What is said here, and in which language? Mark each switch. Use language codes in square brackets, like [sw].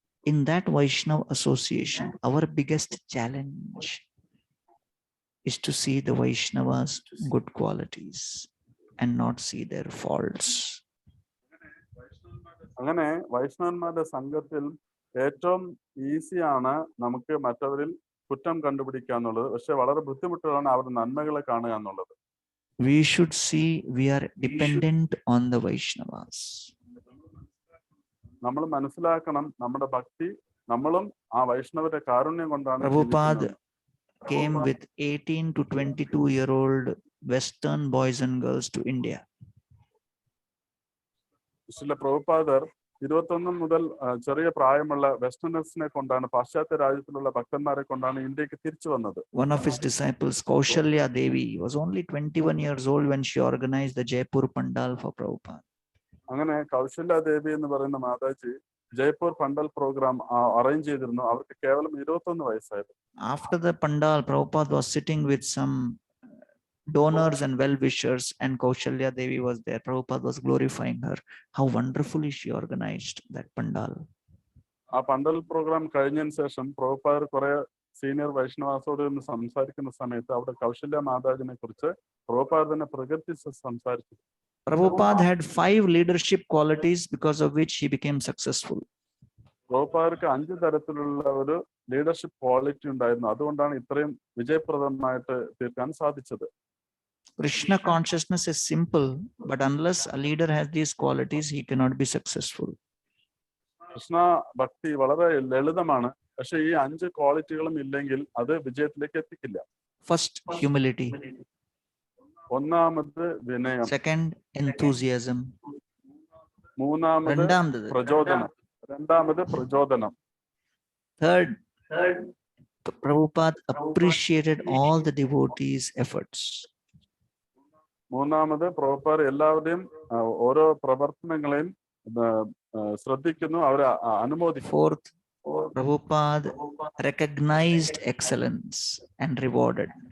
[en] In that Vaishnav association, our biggest challenge is to see the Vaishnavas' good qualities and not see their faults. [ml] അങ്ങനെ വൈഷ്ണവന്മാരുടെ സംഘത്തിൽ ഏറ്റവും ഈസിയാണ് നമുക്ക് മറ്റവരിൽ കുറ്റം കണ്ടുപിടിക്കുക എന്നുള്ളത്. പക്ഷെ വളരെ ബുദ്ധിമുട്ടാണ് അവരുടെ നന്മകളെ കാണുക എന്നുള്ളത്. [en] We should see we are dependent on the Vaishnavas. [ml] നമ്മൾ മനസ്സിലാക്കണം, നമ്മുടെ ഭക്തി നമ്മളും ആ വൈഷ്ണവരുടെ കാരുണ്യം കൊണ്ടാണ്. [en] Prabhupada came with 18 to 22-year-old Western boys and girls to India. [ml] ചില പ്രഭുപാദർ 21 മുതൽ ചെറിയ പ്രായമുള്ള വെസ്റ്റേണേഴ്സിനെ കൊണ്ടാണ്, പാശ്ചാത്യ രാജ്യത്തിലുള്ള ഭക്തന്മാരെ കൊണ്ടാണ് ഇന്ത്യക്ക് തിരിച്ചു വന്നത്. [en] One of his disciples, Kaushalya Devi, was only 21 years old when she organized the Jaipur Pandal for Prabhupada. [ml] അങ്ങനെ കൗശല്യ ദേവി എന്ന് പറയുന്ന മാതാജി ജയ്പൂർ പണ്ടൽ പ്രോഗ്രാം അറേഞ്ച് ചെയ്തിരുന്നു. അവർക്ക് കേവലം 21 വയസ്സായിരുന്നു. [en] After the Pandal, Prabhupada was sitting with some donors and well-wishers, and Kaushalya Devi was there. Prabhupada was glorifying her. How wonderfully she organized that Pandal. [ml] ആ പണ്ടൽ programme കഴിഞ്ഞതിന് ശേഷം പ്രഭുപാദർ കുറെ സീനിയർ വൈഷ്ണവാസോട് നിന്ന് സംസാരിക്കുന്ന സമയത്ത് അവിടെ കൗശല്യ മാതാജിനെ കുറിച്ച് പ്രഭുപാദർ തന്നെ പ്രകീർത്തിച്ച് സംസാരിച്ചു. [en] Prabhupada had 5 leadership qualities because of which he became successful. [ml] പ്രഭുപാദർക്ക് 5 തരത്തിലുള്ള ഒരു ലീഡർഷിപ്പ് ക്വാളിറ്റി ഉണ്ടായിരുന്നു. അതുകൊണ്ടാണ് ഇത്രയും വിജയപ്രദമായിട്ട് തീർക്കാൻ സാധിച്ചത്. [en] Krishna consciousness is simple, but unless a leader has these qualities, he cannot be successful. [ml] Krishna ഭക്തി വളരെ ലളിതമാണ്. പക്ഷെ ഈ 5 ക്വാളിറ്റികളും ഇല്ലെങ്കിൽ അത് വിജയത്തിലേക്ക് എത്തിക്കില്ല. [en] First, humility. [ml] ഒന്നാമത് വിനയം. [en] Second, enthusiasm. [ml] മൂന്നാമത് പ്രചോദനം. രണ്ടാമത് പ്രചോദനം. [en] Third, Prabhupada appreciated all the devotees' efforts. [ml] മൂന്നാമത് പ്രഭുപാദർ എല്ലാവരുടെയും ഓരോ പ്രവർത്തനങ്ങളെയും ശ്രദ്ധിക്കുന്നു, അവരെ അനുമോദിക്കുന്നു. [en] Fourth, Prabhupada recognized excellence and rewarded.